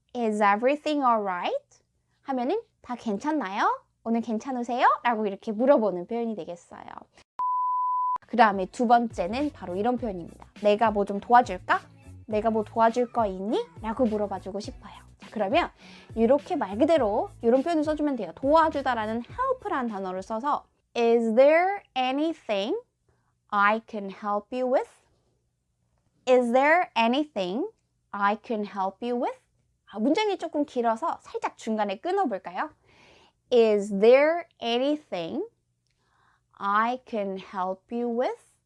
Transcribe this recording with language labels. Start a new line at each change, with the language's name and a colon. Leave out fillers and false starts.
English: Is everything alright?
Korean: 하면은 다 괜찮나요? 오늘 괜찮으세요? 라고 이렇게 물어보는 표현이 되겠어요. 그 다음에 두 번째는 바로 이런 표현입니다. 내가 뭐 좀 도와줄까? 내가 뭐 도와줄 거 있니? 라고 물어봐주고 싶어요. 자, 그러면 이렇게 말 그대로 이런 표현을 써주면 돼요. 도와주다라는 help라는 단어를 써서
English: Is there anything I can help you with? Is there anything I can help you with?
Korean: 문장이 조금 길어서 살짝 중간에 끊어볼까요?
English: Is there anything I can help you with?